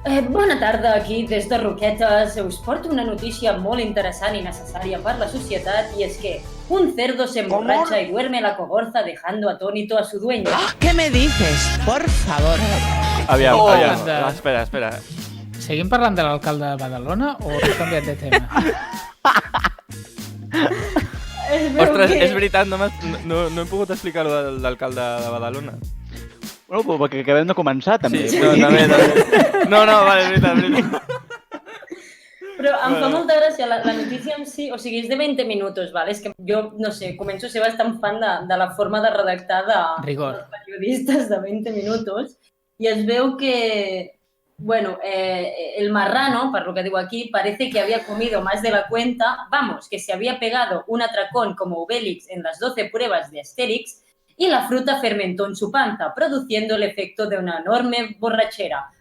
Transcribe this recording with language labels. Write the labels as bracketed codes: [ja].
[ca] Bona tarda, aquí des de Roquetes. Us porto una notícia molt interessant i necessària per la societat, i és que [es] un cerdo se emborracha y duerme la cogorza dejando atónito a su dueño. ¿Qué me dices? Por favor. [ca] Aviam. anda. Espera. Seguim parlant de l'alcalde de Badalona o has canviat de tema? Ostres, és veritat, no he pogut explicar lo de l'alcalde de Badalona. Bueno, perquè acabem de començar, també. Sí, també. No, vale, és veritat. Però em fa molta gràcia la notícia en si, o sigui, és de 20 minuts, [es] ¿vale? [ca] És que jo, no sé, començo a ser bastant fan de la forma de redactar Rigor. dels periodistes de 20 minuts, i es veu que, bueno, el marrano, [es] por lo que digo aquí, parece que había comido más de la cuenta, vamos, que se había pegado un atracón como Obélix en las 12 pruebas de Asterix, y la fruta fermentó en su panza, produciendo el efecto de una enorme borrachera.